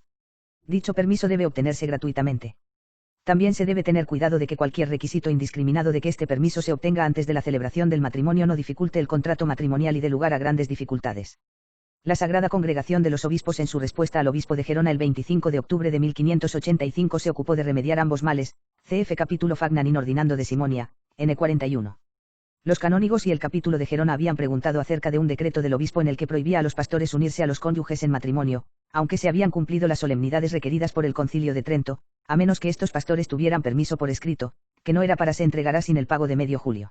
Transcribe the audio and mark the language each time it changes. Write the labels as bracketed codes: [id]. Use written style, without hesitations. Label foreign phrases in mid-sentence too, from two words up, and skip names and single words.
[es] Dicho permiso debe obtenerse gratuitamente. También se debe tener cuidado de que cualquier requisito indiscriminado de que este permiso se obtenga antes de la celebración del matrimonio no dificulte el contrato matrimonial y dé lugar a grandes dificultades. La Sagrada Congregación de los Obispos en su respuesta al obispo de Gerona el 25 de octubre de 1585 se ocupó de remediar ambos males, cf. [la] capítulo Fagnan in ordinando de Simonia, N41. [es] Los canónigos y el capítulo de Gerona habían preguntado acerca de un decreto del obispo en el que prohibía a los pastores unirse a los cónyuges en matrimonio, aunque se habían cumplido las solemnidades requeridas por el Concilio de Trento, a menos que estos pastores tuvieran permiso por escrito, que no era para se entregará sin el pago de medio julio.